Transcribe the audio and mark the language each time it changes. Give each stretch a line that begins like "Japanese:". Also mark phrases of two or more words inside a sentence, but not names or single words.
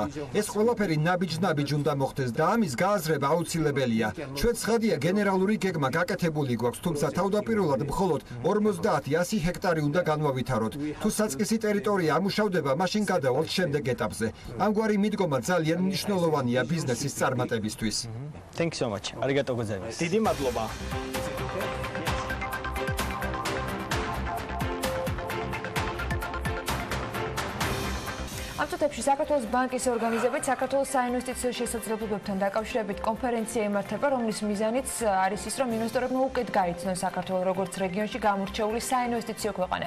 Georgian: ეს ყველაფერი ნაბიჯ-ნაბიჯ უნდა მოხდეს და ამის გააზრება აუცილებელია. ჩვენ ცხადია, გენერალური გეგმა გაკეთებული გვაქვს, თუმცა თავდაპირველად მხოლოდ 50-100 ჰექტარი უნდა განვავითაროთ. თუ საწყისი ტერიტორია ამუშავდება, მაშინ გადავალთ შემდეგ ეტაპზე. ამგვარი მიდგომა ძალიან მნიშვნელოვანია ბიზნესის წარმატებისთვის.
English: Thank you so much.
Japanese: ありがとうございます.
Georgian: დიდი მადლობა. ამ წუთებში საქართველოს ბანკის ორგანიზებით საქართველოს საინვესტიციო შესაძლებლობებთან დაკავშირებით კონფერენცია იმართება, რომლის მიზანიც არის ის, რომ ინვესტორებმა უკეთ გაიცნონ საქართველოს როგორც რეგიონში გამორჩეული საინვესტიციო ქვეყანა.